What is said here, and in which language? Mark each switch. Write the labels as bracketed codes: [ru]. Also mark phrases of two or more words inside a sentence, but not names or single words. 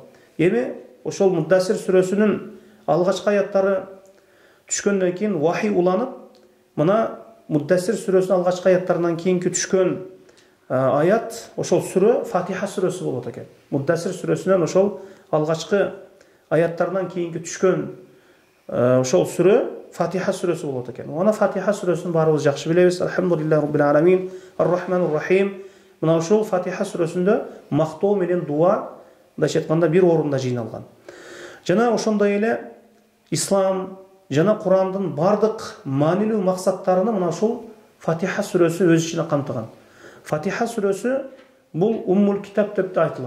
[ky] Эми ошол Муддассир сүрөсүнүн алгачкы аяттары түшкөндөн кийин вахий уланып, мына Муддассир сүрөсүнүн алгачкы аяттарынан кийинки түшкөн аят, ошол сүрө Фатиха сүрөсү болот экен. Муддассир сүрөсүнөн ошол алгачкы аяттарынан кийинки түшкөн ошол сүрө Фатиха сүрөсү болот экен. Ана Фатиха сүрөсүн баарыбыз жакшы билебиз. [ar] الحمد لله رب العالمين، الرحمن الرحيم. [ky] Мына ошол Фатиха сүрөсүндө мактоо менен дуа, мындайча айтканда, бир орунда жыйналган. Жана ошондой эле ислам жана Курандын бардык маанилүү максаттарыны мына ушул Фатиха сүрөсү өз ичине камтыган. Фатиха сүрөсү бул [ar] أم الكتاب [ky] деп да айтылат.